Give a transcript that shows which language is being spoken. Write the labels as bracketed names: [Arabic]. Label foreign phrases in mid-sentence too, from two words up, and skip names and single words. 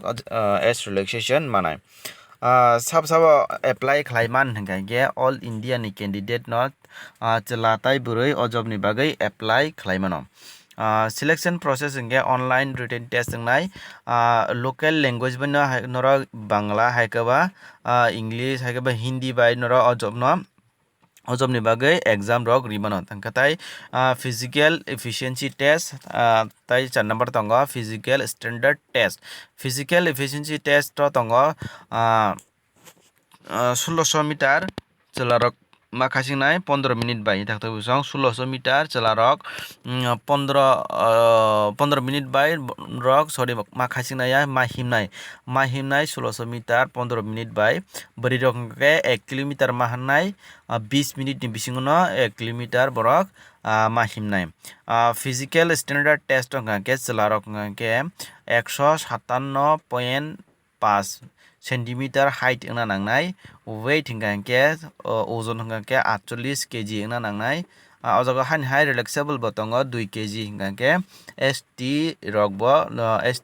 [English] age relaxation [Kok Borok] manai sabo apply khlaiman hingke [English] all India [Kok Borok] ni candidate no chelatai burui o job ni bagai apply khlaimano [English] selection process [Kok Borok] hingke [English] online written test [Kok Borok] hingnai [English] local language [Kok Borok] bano norok bangla haikeba english haikeba hindi bai norok o job no o job ni bagai exam rok rimano tangkatai [English] physical efficiency test [Kok Borok] tai 4 number tongo [English] physical standard test physical efficiency test [Kok Borok] to tongo 1600 meter chelarok makhasingnai 15 minute bai takta busong 1600 meter chelarok 15 minute bai rok sorry makhasingnai mahimnai 1600 meter 15 minute bai bari rok ke 1 kilometer mahanai 20 minute ni bisingo no 1 kilometer borok mahimnai [English] physical standard test [Kok Borok] ke chelarok ke 157.5 [English] centimeter height [Kok Borok] ena nangnai weight hingke ozon hingke 48 kg ena nangnai o jaga hai relaxable bo tongo 2 kg hingke ST rok bo ST